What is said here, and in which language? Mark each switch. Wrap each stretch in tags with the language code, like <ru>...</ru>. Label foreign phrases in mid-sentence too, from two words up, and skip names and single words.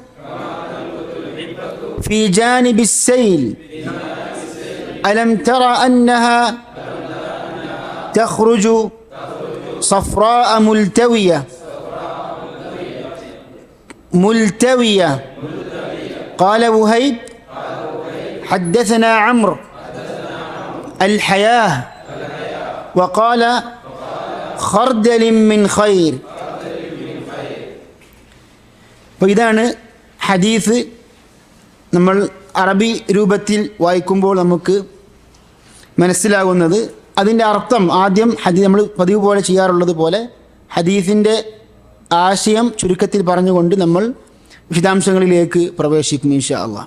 <ar>في جانب السيل ألم تر أنها تخرج صفراء ملتوية قال وهيب حدثنا عمرو الحياة وقال خردل من خير.</ar> <ml>അപ്പോൾ ഇതാണ് ഹദീസ്. നമ്മൾ അറബി രൂപത്തിൽ വായിക്കുമ്പോൾ നമുക്ക് മനസ്സിലാകുന്നത്. അതിൻ്റെ അർത്ഥം ആദ്യം നമ്മൾ പതിവ് പോലെ ചെയ്യാറുള്ളത് പോലെ ഹദീസിൻ്റെ ആശയം ചുരുക്കത്തിൽ പറഞ്ഞുകൊണ്ട് നമ്മൾ വിശദാംശങ്ങളിലേക്ക് പ്രവേശിക്കും</ml> <ar>إن شاء الله.</ar>